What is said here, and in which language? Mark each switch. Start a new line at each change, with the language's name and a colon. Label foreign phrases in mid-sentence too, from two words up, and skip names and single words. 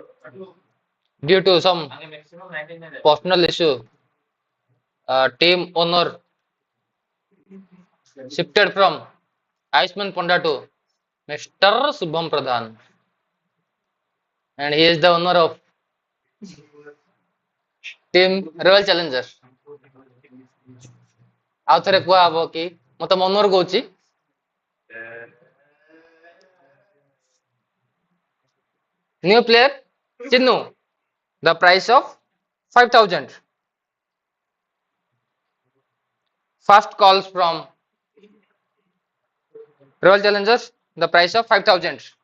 English: Due to some personal issue, team owner shifted from Ayushman Panda to Mr. Subham Pradhan, and he is the owner of team Royal Challengers.
Odia: ଆଉ ଥରେ କୁହା ହବ କି ମୁଁ ତ ମନରୁ କହୁଛି
English: new player Chinnu, the price of 5,000. First calls from Royal Challengers, the price of 5,000.